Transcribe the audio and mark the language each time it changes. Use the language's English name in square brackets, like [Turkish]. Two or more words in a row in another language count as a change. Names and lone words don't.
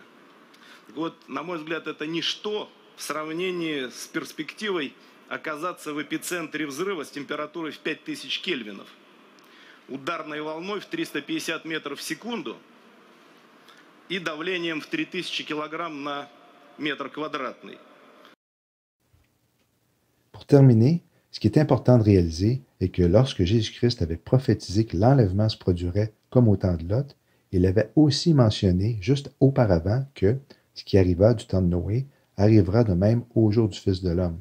[Russian] Так вот, на мой взгляд, это ничто в сравнении с перспективой оказаться в эпицентре взрыва с температурой в 5000 кельвинов, ударной волной в 350 метров в секунду и давлением в 3000 килограмм на метр квадратный. [French] Pour terminer, ce qui est important de réaliser est que lorsque Jésus-Christ avait prophétisé que l'enlèvement se produirait comme au temps de Lot, il avait aussi mentionné juste auparavant que ce qui arriva du temps de Noé arrivera de même au jour du Fils de l'homme.